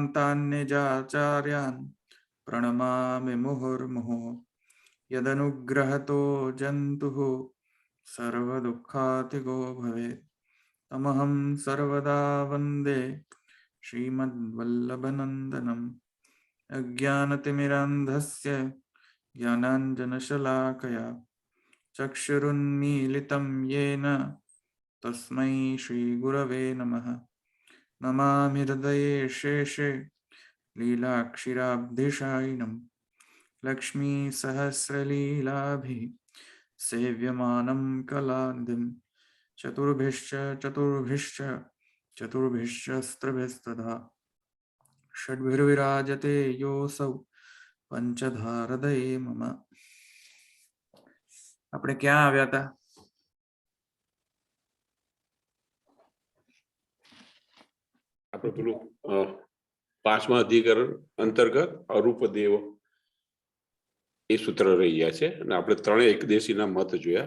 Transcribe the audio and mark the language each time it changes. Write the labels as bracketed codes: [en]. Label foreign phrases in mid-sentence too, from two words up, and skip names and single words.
[sa] तान्यजाचार्यान प्रणमामि मुहुर्मुहुः यदनुग्रहतो जंतुः सर्वदुःखातिगो भवेत् तमहं सर्वदा वंदे श्रीमद्वल्लभनंदनम अज्ञानतिमिरांधस्य ज्ञानांजनशलाकया ચક્ષુરુન્મીલિतं येन तस्मै श्रीगुरवे नमः. नमामि हृदये शेषे लीलाक्षीराब्धिशायिनं लक्ष्मीसहस्रलीलाभिः सेव्यमानं कलानिधिं चतुर्भिश्च षड्भिर्विराजते योऽसौ पंचधारदये मम. [gu] આપણે ક્યાં આવ્યા હતા? આપણે પેલું પાંચમા અધિકરણ અંતર્ગત અરૂપ દેવ એ સૂત્ર રહી ગયા છે અને આપણે ત્રણેય એકદેશીના મત જોયા.